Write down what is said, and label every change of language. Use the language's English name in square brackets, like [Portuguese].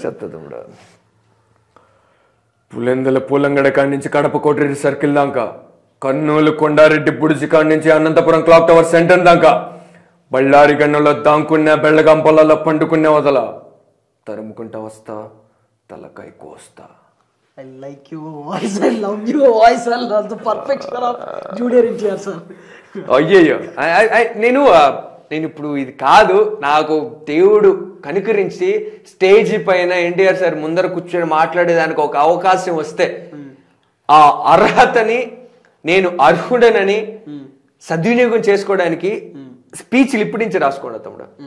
[Telugu] చెప్తా పులెందల పూలంగడ కాడి నుంచి కడప కోటరెడ్డి సర్కిల్ దాకా, కర్నూలు కొండారెడ్డి బుడిచి కాడి నుంచి అనంతపురం క్లాక్ టవర్ సెంటర్ దాకా, బళ్ళారి గన్నులో దాంకున్న బెళ్ళగం పొలాల్లో పండుకునే వదల, తరుముకుంటా వస్తా తలకాయ కోస్తా. [English] I like your voice, I love your voice, I love the perfection of Junior NTR sir. [Telugu] అయ్యయ్యో, నేను ఇప్పుడు ఇది కాదు, నాకు దేవుడు కనుకరించి స్టేజ్ పైన ఎన్టీఆర్ సార్ ముందర కూర్చొని మాట్లాడేదానికి ఒక అవకాశం వస్తే ఆ అర్హతని నేను అర్హుడనని సద్వినియోగం చేసుకోవడానికి స్పీచ్లు ఇప్పటి నుంచి రాసుకోండి తమ్ముడు.